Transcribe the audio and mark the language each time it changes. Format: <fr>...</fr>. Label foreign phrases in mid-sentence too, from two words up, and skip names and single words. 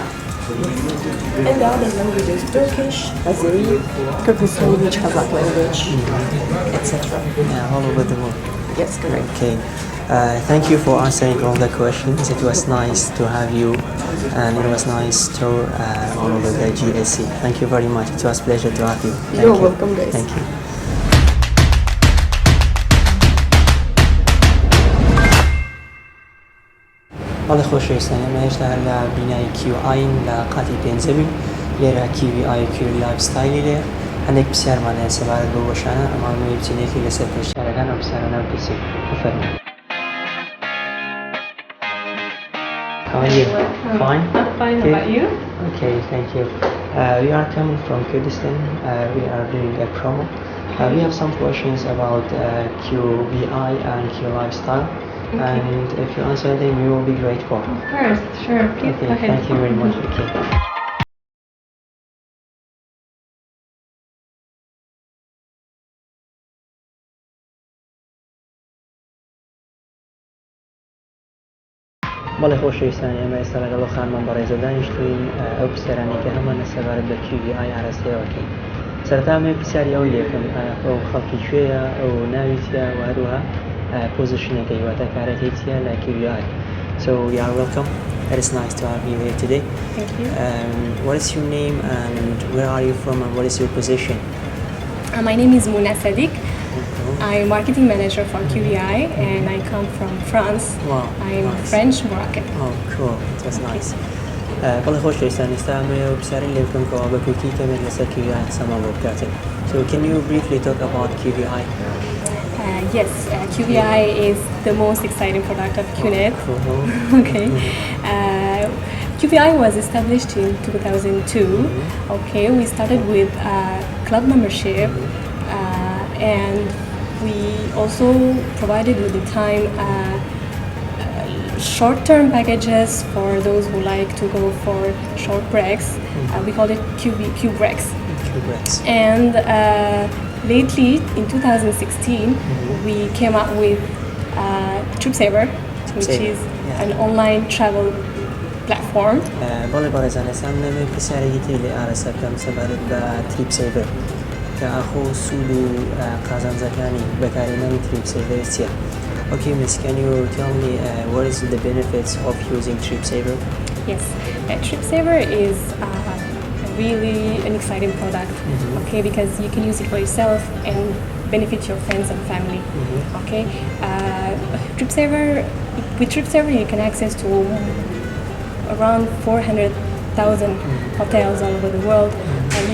<en>And the other languages, Turkish, Azeri, Kyrgyz language, Kazakh language, etc. Yeah, all over the world. Yes, correct. Okay. Thank you for answering all the questions. It was nice to have you, and it was nice to all over the GSC. Thank you very much. It was a pleasure to have you. You're welcome, guys. Thank you.</en> <ckb>بەڵێ خۆشەویستان ئێمە هێشتا هەر لە بینایی QI لە قاتی پێنجەمین لێرە QVI لایفستایلی لێ هەندێک پرسیارمان هەیە سەبارەت بە وەشانە ئەمانوێ بچینێکی لەسەر پرسیارەکان ئەو پرسیارانە بپرسین. بفەرمووین.</ckb> <en>How are you? Fine? I'm fine. How about you? Okay, thank you. We are coming from Kurdistan. We are doing a promo. We have some questions about QVI and Q Lifestyle. Okay. And if you answer them, we will be grateful. Of course, sure. Please okay, go ahead. Thank you very much. Okay.</en> <ckb>بەڵێ خۆشەویستان ئێمە ئێستا لەگەڵ خانمان بەڕێزە دانیشتوین ئەو پرسیارانەی کە هەمانە سەبارەت بە QVI ئاراستەیەوەکەین. سەرەتا ئەمێ پرسیاری ئەوەی لێ بکەم ئەو خەڵکی کوێیە ئەو ناوی چییە و هەروەها پۆزیشنەکەی واتە کارەکەی چییە لە QVI.</ckb> <en>So you are welcome. It is nice to have you here today. Thank you. What is your name and where are you from and what is your position? My name is Mouna Sadiq. I'm marketing manager for QVI and I come from France. Wow, I'm nice. French Moroccan. Oh, cool. That's nice.</en> <ckb>بەڵێ خۆشەویستان ئێستا ئەمە پرسیارەی لێ بکەم کەەوە بە کورتی کەمێک لەسەر QVI قسەمان بۆ بکاتن.</ckb> <en>So can you briefly talk about QVI? Yes, QVI is the most exciting product of Qnet. Okay. QVI was established in 2002. Okay, we started with club membership and we also provided with the time short-term packages for those who like to go for short breaks. We call it Q breaks. And lately, in 2016, we came out with TripSaver, which is an online travel platform.</en> <ckb>بەڵێ بەڕێزان ئێستا منەمێ پرسیارێکی تر لێ ئارەسە بکەم سەبارەت بە TripSaver کە ئاخۆ سوود و قازانجەکانی بەکارهێنانی TripSaver چییە؟</ckb> <en>Okay, Miss, can you tell me what is the benefits of using TripSaver? Yes, TripSaver is really an exciting product, okay, because you can use it for yourself and benefit your friends and family, okay. With TripSaver you can access to around 400,000 hotels all over the world, and you</en>